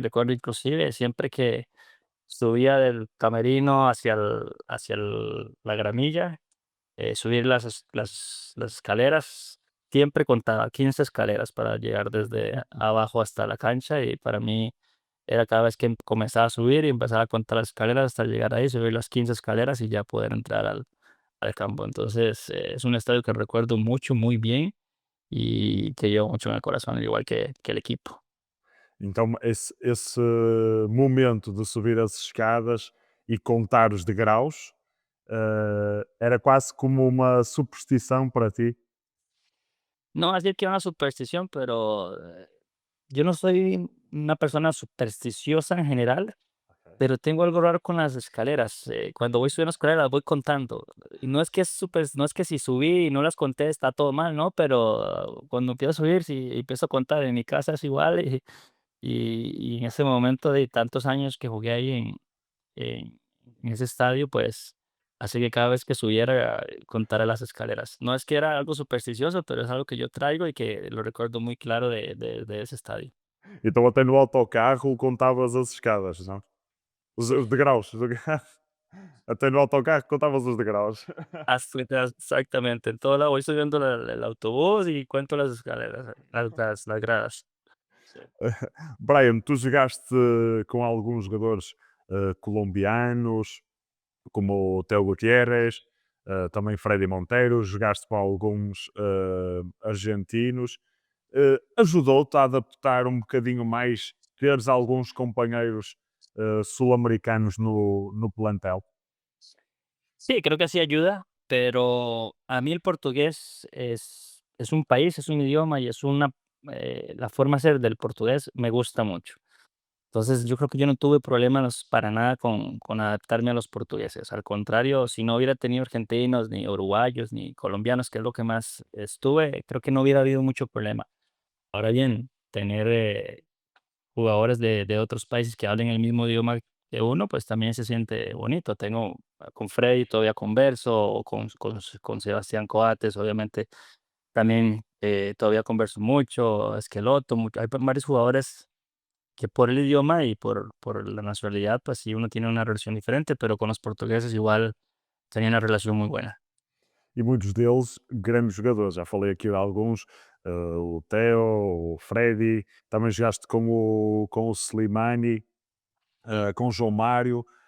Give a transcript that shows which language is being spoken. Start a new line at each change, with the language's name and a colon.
Spanish: Recuerdo inclusive siempre que subía del camerino la gramilla, subir las escaleras, siempre contaba 15 escaleras para llegar desde abajo hasta la cancha y para mí era cada vez que comenzaba a subir y empezaba a contar las escaleras hasta llegar ahí, subir las 15 escaleras y ya poder entrar al campo. Entonces, es un estadio que recuerdo mucho, muy bien y que llevo mucho en el corazón, al igual que el equipo.
Portuguese: Então, esse momento de subir as escadas e contar os degraus era quase como uma superstição para ti.
Spanish: No voy a decir que una superstición, pero yo no soy una persona supersticiosa en general. Pero tengo algo raro con las escaleras. Cuando voy subiendo escaleras, voy contando. Y no es que si subí y no las conté está todo mal, ¿no? Pero cuando empiezo a subir, sí, empiezo a contar. En mi casa es igual. Y en ese momento de tantos años que jugué ahí en ese estadio, pues así que cada vez que subiera, contara las escaleras. No es que era algo supersticioso, pero es algo que yo traigo y que lo recuerdo muy claro de esse estadio.
Portuguese: Então, até no autocarro contavas as escadas, não? Os degraus. Até no autocarro contavas os degraus.
Spanish: Exactamente, en todo lado voy subiendo el autobús y cuento las escaleras, las gradas. Sí.
Portuguese: Brian, tu jogaste com alguns jogadores colombianos, como o Teo Gutierrez. também Freddy Monteiro, jogaste com alguns argentinos. Ajudou-te a adaptar um bocadinho mais, teres alguns companheiros sul-americanos no plantel?
Spanish: Sí, creo que sí ayuda, pero a mí el portugués es un país, es un idioma y es una, la forma de ser del portugués me gusta mucho. Entonces, yo creo que yo no tuve problemas para nada con adaptarme a los portugueses. Al contrario, si no hubiera tenido argentinos, ni uruguayos, ni colombianos, que es lo que más estuve, creo que no hubiera habido mucho problema. Ahora bien, tener jugadores de otros países que hablen el mismo idioma que uno, pues también se siente bonito. Tengo con Freddy todavía converso, o con Sebastián Coates, obviamente también todavía converso mucho, Esqueloto, hay varios jugadores que por el idioma y por la nacionalidad, pues sí, uno tiene una relación diferente, pero con los portugueses igual tenía una relación muy buena.
Portuguese: E muitos deles grandes jogadores. Já falei aqui de alguns, o Theo, o Freddy, também jogaste com o Slimani, com o João Mário.